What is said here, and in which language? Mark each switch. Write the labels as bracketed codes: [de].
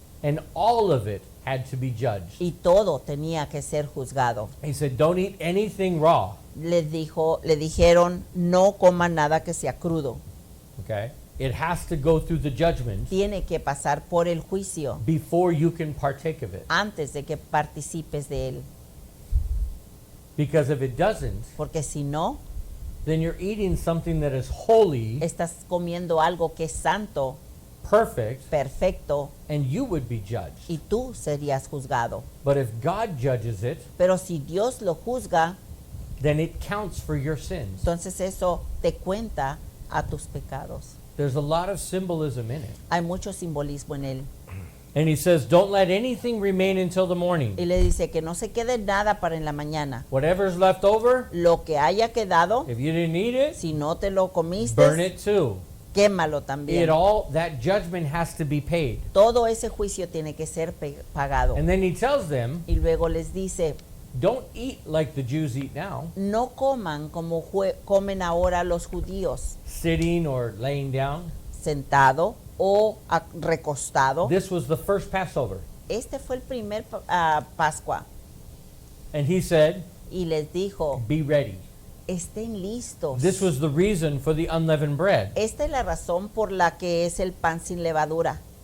[en] and all of it had to be judged. [es] y todo tenía que ser juzgado. [en] He said, don't eat anything raw. [es] Le dijeron, no coman nada que sea crudo. [en] Okay? It has to go through the judgment [es] Tiene que pasar por el juicio [en] before you can partake of it. [es] antes de que participes de él. [en] Because if it doesn't, [es] Porque si no, [en] then you're eating something that is holy, [es] estás comiendo algo que es santo, [en] perfect, [es] perfecto, [en] and you would be judged. [es] y tú serías juzgado. [en] But if God judges it, [es] Pero si Dios lo juzga, [en] then it counts for your sins. [es] entonces eso te cuenta a tus pecados. [en] There's a lot of symbolism in it. [es] Hay mucho simbolismo en él. [en] And he says, don't let anything remain until the morning. [es] Y le dice que no se quede nada para en la mañana. [en] Whatever's left over, [es] Lo que haya quedado, [en] if you didn't eat it, [es] si no te lo comiste, [en] burn it too. [es] quémalo [en] It [es] también. [en] all, that judgment has to be paid. [es] Todo ese juicio tiene que ser pagado. [en] And then he tells them, [es] Y luego les dice, [en] don't eat like the Jews eat now, [es] no coman como comen ahora los judíos, [en] sitting or laying down. [es] sentado o recostado. [en] This was the first Passover. [es] Este fue el primer Pascua. [en] And he said, [es] Y les dijo, [en] be ready. [es] estén listos. [en] This was the reason for the unleavened bread. [es] Esta es la razón por la que es el pan sin levadura.